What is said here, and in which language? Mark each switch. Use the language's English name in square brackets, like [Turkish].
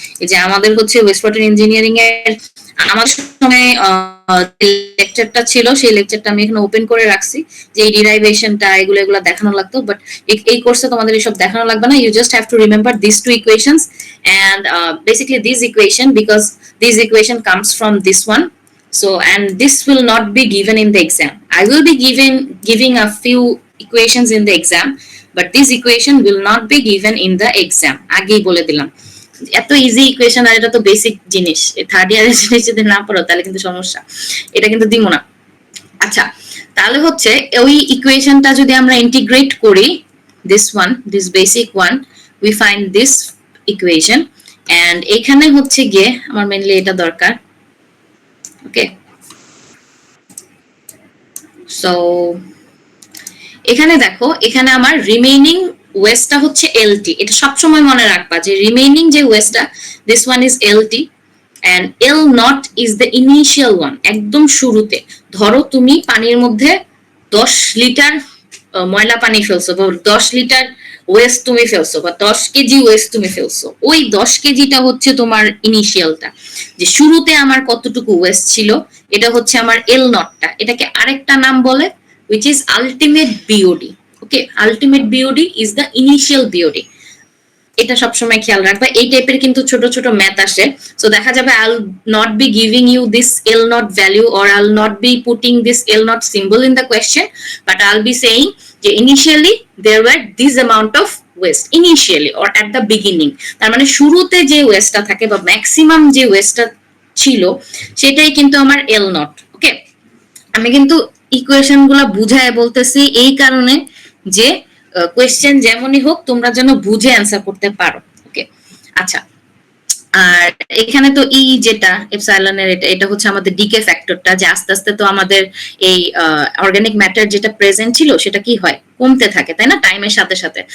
[Bangla] যে আমাদের হচ্ছে ওয়েস্ট ওয়াটার ইঞ্জিনিয়ারিং এর আমার সময় লেকচারটা ছিল, সেই লেকচারটা আমি এখানে ওপেন করে রাখছি, যে এই ডিরাইভেশনটা এগুলো এগুলো দেখানো লাগতো। বাট এই কোর্সে তোমাদের এসব দেখানো লাগবে না, [English] You just have to remember this two equations and basically this equation, because this equation comes from this one. So, and this will not be given in the exam. I will be giving a few equations in the exam, but this equation will not be given in the exam. [Bangla] আগেই বলে দিলাম, এত easy equation, আর এটা তো basic জিনিস, third ইয়ারের জিনিস যদি না পড়ো তাহলে কিন্তু সমস্যা, এটা কিন্তু দিব না। আচ্ছা, তাহলে হচ্ছে ওই ইকুয়েশনটা যদি আমরা ইন্টিগ্রেট করি, [English] this one, this basic one, we find this equation, and [Bangla] এখানে হচ্ছে গিয়ে আমার মেইনলি এটা দরকার। ওকে, সো এখানে দেখো, এখানে আমার রিমেইনিং ওয়েস্টটা হচ্ছে এলটি। এটা সবসময় মনে রাখবা যে রিমেইনিং যে ওয়েস্টটা, [English] This one is LT and L not is the initial one. [Bangla] একদম শুরুতে ধরো তুমি পানির মধ্যে 10 লিটার ময়লা পানি ফেলছো, বা 10 লিটার ওয়েস্ট তুমি ফেলছো, বা 10 কেজি ওয়েস্ট তুমি ফেলছো, ওই 10 কেজিটা হচ্ছে তোমার ইনিশিয়ালটা, যে শুরুতে আমার কতটুকু ওয়েস্ট ছিল, এটা হচ্ছে আমার এল নটটা। এটাকে আরেকটা নাম বলে [English] which is ultimate BOD. Okay, ultimate BOD is the initial BOD. [Bangla] এটা সবসময় খেয়াল রাখবা, এই টাইপের কিন্তু ছোট ছোট ম্যাথ আসে। সো দেখা যাবে [English] I'll not be giving you this L not value, or I'll not be putting this L not symbol in the question, but I'll be saying যে initially there were this amount of waste initially or at the beginning. [Bangla] তার মানে শুরুতে যে ওয়েস্টটা থাকে বা maximum যে ওয়েস্টটা ছিল, সেটাই কিন্তু আমার L not. ওকে, আমি কিন্তু ইকুয়েশন গুলা বুঝায় বলতেছি এই কারণে যে কোয়েশ্চেন যেমনই হোক তোমরা যেন বুঝে অ্যান্সার করতে পারো। ওকে, আচ্ছা, আর এখানে তো ই যেটা এপসাইলনের, এটা হচ্ছে আমাদের ডিকে ফ্যাক্টরটা, যে আস্তে আস্তে তো আমাদের এই অর্গানিক ম্যাটার যেটা প্রেজেন্ট ছিল সেটা কি হয়, কমতে থাকে, তাই না, টাইমের সাথে সাথে।